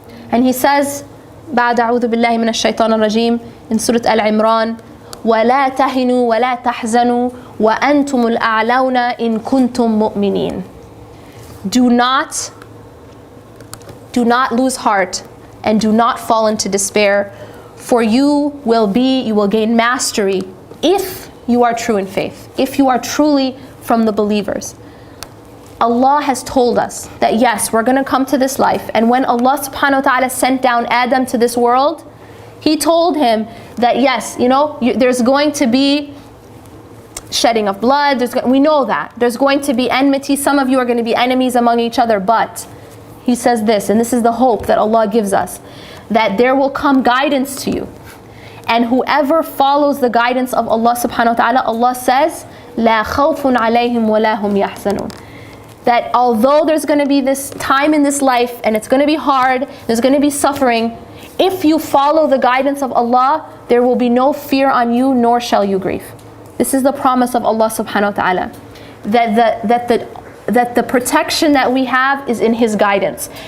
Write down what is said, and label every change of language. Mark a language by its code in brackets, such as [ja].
[en] And He says, [ar] بعد أعوذ بالله من الشيطان الرجيم, in Surah Al-Imran, وَلَا تَهِنُوا وَلَا تَحْزَنُوا وَأَنْتُمُ الْأَعْلَوْنَ إِن كُنْتُم مُؤْمِنِينَ. [en] Do not lose heart and do not fall into despair, for you will gain mastery if you are true in faith, if you are truly from the believers. Allah has told us that yes, we're going to come to this life, and when Allah subhanahu wa ta'ala sent down Adam to this world, He told him that yes, there's going to be shedding of blood, we know that. There's going to be enmity, some of you are going to be enemies among each other, but He says this, and this is the hope that Allah gives us, that there will come guidance to you. And whoever follows the guidance of Allah subhanahu wa ta'ala, Allah says, [ar] لا خوف عليهم ولا هم يحزنون. [en] That although there's going to be this time in this life and it's going to be hard, there's going to be suffering, if you follow the guidance of Allah, there will be no fear on you, nor shall you grieve. This is the promise of Allah subhanahu wa ta'ala. That the protection that we have is in His guidance.